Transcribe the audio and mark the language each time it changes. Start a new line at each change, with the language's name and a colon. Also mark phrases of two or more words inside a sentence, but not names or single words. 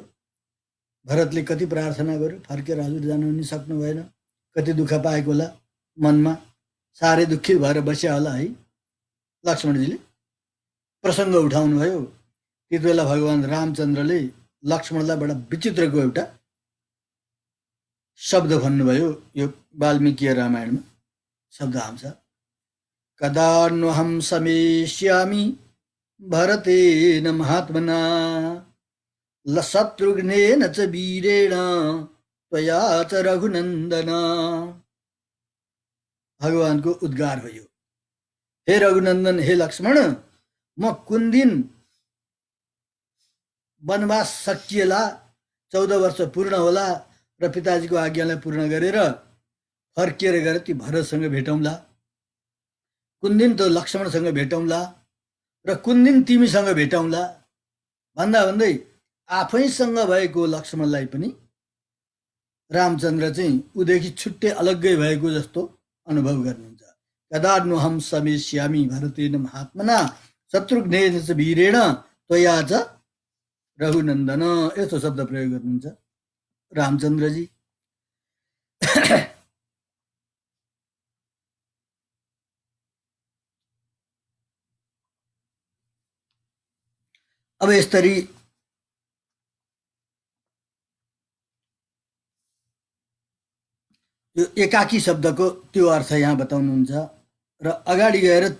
Nepali: भरतले कति प्रार्थना गर्यो, फर्केर हजुर जानु पनि सक्नु भएन, कति दुःख पाएको होला मनमा, साह्रै दुःखित भएर बस्या होला है। लक्ष्मणजीले प्रसङ्ग उठाउनु भयो। त्यति बेला भगवान रामचन्द्रले लक्ष्मणलाई बडा विचित्रको एउटा शब्द भन्नुभयो। यो वाल्मीकि रामायणमा शब्द आउँछ,
Sanskrit: कदान्वहं समेष्यामि भरतेन महात्मना शत्रुघ्नेन च वीरेण त्वया च रघुनन्दन।
Nepali: भगवानको उद्गार भयो, हे रघुनन्दन, हे लक्ष्मण, म कुन दिन वनवास सकिएला, 14 वर्ष पूर्ण होला र पिताजीको आज्ञालाई पूर्ण गरेर फर्किएर गएर ती भरतसँग भेटौँला, कुन दिन त लक्ष्मणसँग भेटौँला र कुन दिन तिमीसँग भेटौँला भन्दा भन्दै आफैसँग भएको लक्ष्मणलाई पनि रामचन्द्र चाहिँ उदेखि छुट्टै अलग्गै भएको जस्तो अनुभव गर्नुहुन्छ।
Sanskrit: कदान्वहं समेष्यामि भरतेन महात्मना शत्रुघ्नेन च वीरेण त्वया च रघुनन्दन,
Nepali: यस्तो शब्द प्रयोग गर्नुहुन्छ रामचन्द्रजी। अब यसरी यो एकाकी शब्दको त्यो अर्थ यहाँ बताउनुहुन्छ र अगाडि गएर